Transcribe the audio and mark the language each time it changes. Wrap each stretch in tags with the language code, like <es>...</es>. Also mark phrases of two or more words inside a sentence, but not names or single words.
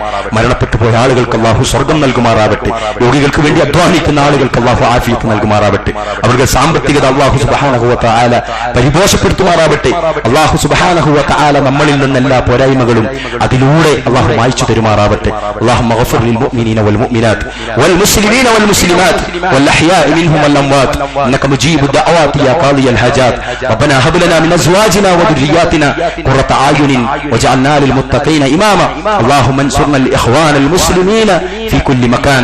<ml>മരണപ്പെട്ടു പോയ ആളുകൾക്ക് അള്ളാഹു സ്വർഗം നൽകുമാറാവട്ടെ. രോഗികൾക്ക് വേണ്ടി അധ്വാനിക്കുന്ന ആളുകൾക്ക് അള്ളാഹു ആഫിയത്ത് നൽകുമാറാവട്ടെ. അവരുടെ സാമ്പത്തികത അള്ളാഹു</ml> <ar>سبحانه وتعالى</ar> <ml>പരിപോഷപ്പെടുത്തുമാറാവട്ടെ. അള്ളാഹു</ml> <ar>سبحانه وتعالى</ar> <ml>നമ്മളിൽ നിന്ന് എല്ലാ പോരായ്മകളും അതിലൂടെ അള്ളാഹു മായ്ച്ചു തരുമാറാവട്ടെ.</ml> <ar>اللهم اغفر للمؤمنين والمؤمنات والمسلمين والمسلمات والأحياء منهم والأموات إنك مجيب الدعوات يا قاضي الحاجات. ربنا هب لنا من أزواجنا وذرياتنا قرة أعين واجعلنا للمتقين إماما. اللهم انصرنا الإخوان المسلمين في كل مكان.</ar>